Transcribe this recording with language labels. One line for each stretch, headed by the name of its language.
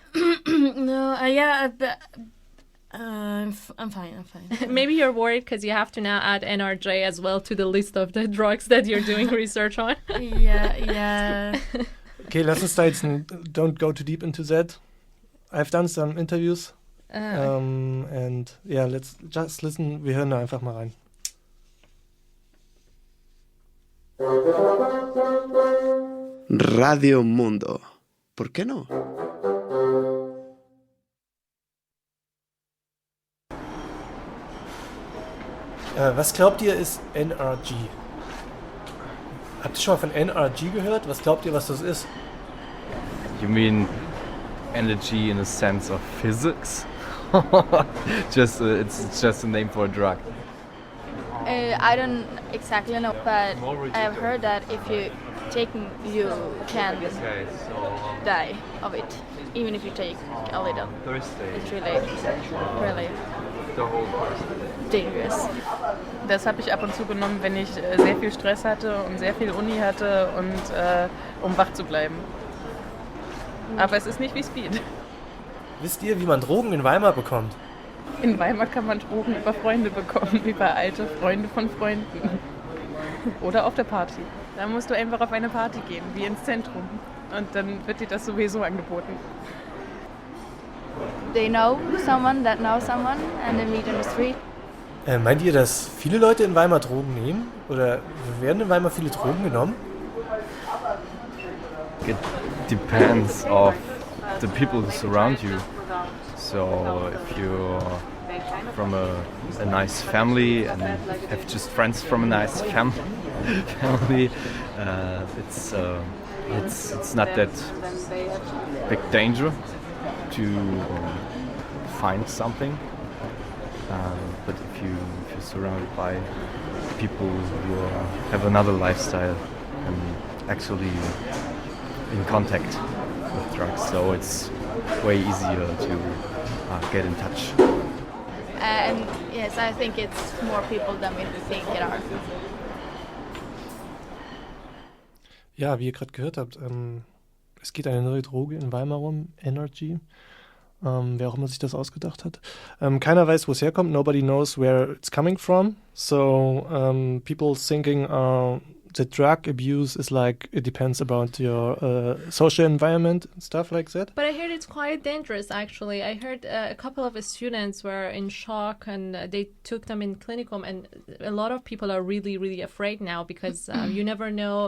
English: No. I'm fine. Maybe you're worried because you have to now add NRJ as well to the list of the drugs that you're doing research on. Yeah. Okay,
German: lass uns da jetzt
English: don't go too deep into that. I've done some interviews. And yeah, let's just listen.
German: Wir hören da einfach mal rein.
Spanish: Radio Mundo. ¿Por qué no?
German: Was glaubt ihr ist NRG? Habt ihr schon mal von NRG gehört? Was glaubt ihr, was das ist?
English: You mean energy in a sense of physics? It's just a name for a drug. I don't exactly know, but I have heard that if you take, you can die of it, even if you take a little. It's really dangerous.
German: Das habe ich ab und zu genommen, wenn ich sehr viel Stress hatte und sehr viel Uni hatte und um wach zu bleiben. Aber es ist nicht wie Speed. Wisst ihr, wie man Drogen in Weimar bekommt? In Weimar kann man Drogen über Freunde bekommen, über alte Freunde von Freunden. Oder auf der Party. Da musst du einfach auf eine Party gehen, wie ins Zentrum. Und dann wird dir das sowieso angeboten.
English: They know someone that knows someone and they meet on the street.
German: Meint ihr, dass viele Leute in Weimar Drogen nehmen? Oder werden in Weimar viele Drogen genommen?
English: It depends of the people who surround you. So if you're from a nice family and have just friends from a nice family, it's not that big danger to find something. But if you're surrounded by people who have another lifestyle and actually in contact with drugs, so it's way easier to get in touch. And yes, I think it's more people than we think it are.
German: Ja, wie ihr gerade gehört habt, es geht eine neue Droge in Weimar rum, Energy. Wer auch immer sich das ausgedacht hat. Keiner weiß, wo es herkommt.
English: Nobody knows where it's coming from. So people thinking the drug abuse is like, it depends about your social environment and stuff like that. But I heard it's quite dangerous, actually. I heard a couple of students were in shock and they took them in clinicum, and a lot of people are really, really afraid now because you never know.